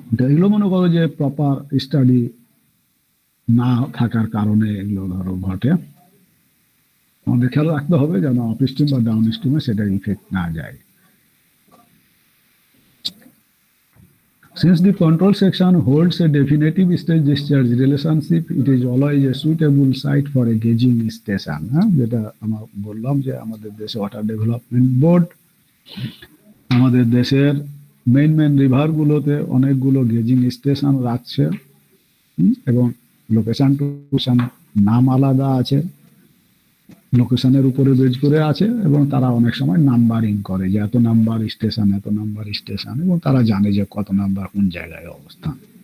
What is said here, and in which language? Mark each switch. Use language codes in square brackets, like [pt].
[bn] এগুলো মনে করো যে প্রপার স্টাডি না থাকার কারণে এগুলো ধরো ঘটে। আমাদের খেয়াল রাখতে হবে যেন আপস্ট্রিম বা ডাউন স্ট্রিমে সেটা ইফেক্ট না যায়। [en] Since the control section holds a definitive stage discharge relationship, it is always a suitable site for a gauging station. [bn] যেটা আমরা বললাম যে আমাদের দেশে ওয়াটার ডেভেলপমেন্ট বোর্ড আমাদের দেশের মেইন রিভার গুলোতে অনেকগুলো গেজিং স্টেশন রাখছে, এবং লোকেশন টু নাম আলাদা আছে, লোকেশনের উপরে বেজ করে আছে, এবং তারা অনেক সময় নাম্বারিং করে যে এত নাম্বার স্টেশন, এত নাম্বার স্টেশন, এবং তারা জানে যে কত নাম্বার কোন জায়গায় অবস্থান।